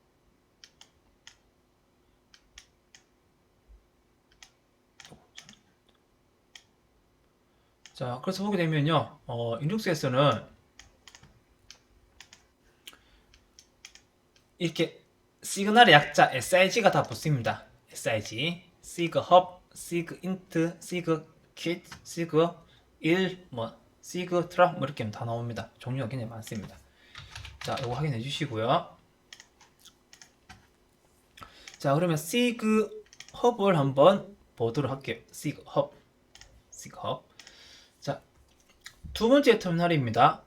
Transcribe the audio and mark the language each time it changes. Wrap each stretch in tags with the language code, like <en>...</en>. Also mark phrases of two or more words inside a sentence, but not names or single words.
<ko>자, 그래서 보게 되면요, 리눅스에서는 이렇게 시그널의 약자 SIG가 다 붙습니다.</ko> <en>SIG, sig hub, sig int, sig kit, sig 1, sig trap</en> <ko>이렇게 다 나옵니다. 종류가 굉장히 많습니다. 자, 이거 확인해 주시고요. 자, 그러면</ko> <en>sig hub</en> <ko>을 한번 보도록 할게요.</ko> <en>sig hub.</en> <ko>자, 두 번째 터미널입니다.</ko>